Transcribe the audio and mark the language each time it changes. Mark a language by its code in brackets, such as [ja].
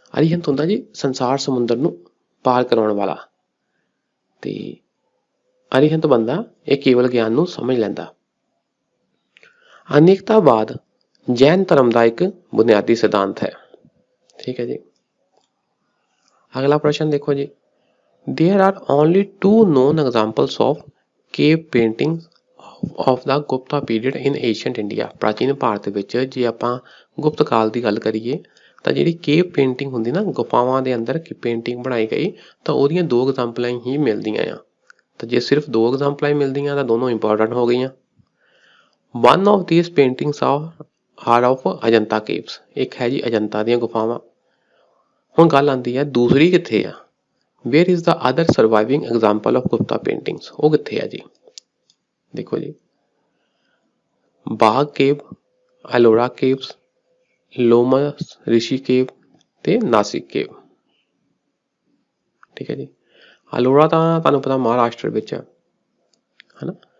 [pa] ਅਰਿਹੰਤ ਹੁੰਦਾ ਜੀ ਸੰਸਾਰ ਸਮੁੰਦਰ ਨੂੰ ਪਾਰ ਕਰਾਉਣ ਵਾਲਾ, ਤੇ ਅਰਿਹੰਤ ਬੰਦਾ ਇਹ ਕੇਵਲ ਗਿਆਨ ਨੂੰ ਸਮਝ ਲੈਂਦਾ। ਅਨੇਕਤਾਵਾਦ ਜੈਨ ਧਰਮ ਦਾ ਇੱਕ ਬੁਨਿਆਦੀ ਸਿਧਾਂਤ ਹੈ। ਠੀਕ ਹੈ ਜੀ। ਅਗਲਾ ਪ੍ਰਸ਼ਨ ਦੇਖੋ ਜੀ। [en] There are only two known examples of cave paintings of the Gupta period in ancient India। [pa] ਪ੍ਰਾਚੀਨ ਭਾਰਤ ਵਿੱਚ ਜੇ ਆਪਾਂ ਗੁਪਤ ਕਾਲ ਦੀ ਗੱਲ ਕਰੀਏ ਤਾਂ ਜਿਹੜੀ ਕੇਵ ਪੇਂਟਿੰਗ ਹੁੰਦੀ ਨਾ, ਗੁਫਾਵਾਂ ਦੇ ਅੰਦਰ ਪੇਂਟਿੰਗ ਬਣਾਈ ਗਈ, ਤਾਂ ਉਹਦੀਆਂ ਦੋ ਐਗਜ਼ਾਮਪਲਾਂ ਹੀ ਮਿਲਦੀਆਂ ਆ। ਤਾਂ ਜੇ ਸਿਰਫ ਦੋ ਐਗਜ਼ਾਮਪਲਾਂ ਹੀ ਮਿਲਦੀਆਂ ਤਾਂ ਦੋਨੋਂ ਇੰਪੋਰਟੈਂਟ ਹੋ ਗਈਆਂ। [en] One of these paintings are of Ajanta caves. [pa] ਇੱਕ ਹੈ ਜੀ ਅਜੰਤਾ ਦੀਆਂ ਗੁਫਾਵਾਂ। ਹੁਣ ਗੱਲ ਆਉਂਦੀ ਹੈ ਦੂਸਰੀ ਕਿੱਥੇ ਆ, [en] Where is the other surviving example of Gupta paintings? [pa] ਉਹ ਕਿੱਥੇ ਆ ਜੀ। ਦੇਖੋ ਜੀ, ਬਾਗ ਕੇਵ, ਅਲੋਰਾ ਕੇਵਸ, ਲੋਮਸ ਰਿਸ਼ੀ ਕੇਵ ਤੇ ਨਾਸਿਕ ਕੇਵ। ਠੀਕ ਹੈ ਜੀ। ਅਲੋਰਾ ਤਾਂ ਤੁਹਾਨੂੰ ਪਤਾ ਮਹਾਰਾਸ਼ਟਰ ਵਿੱਚ ਹੈ ਨਾ।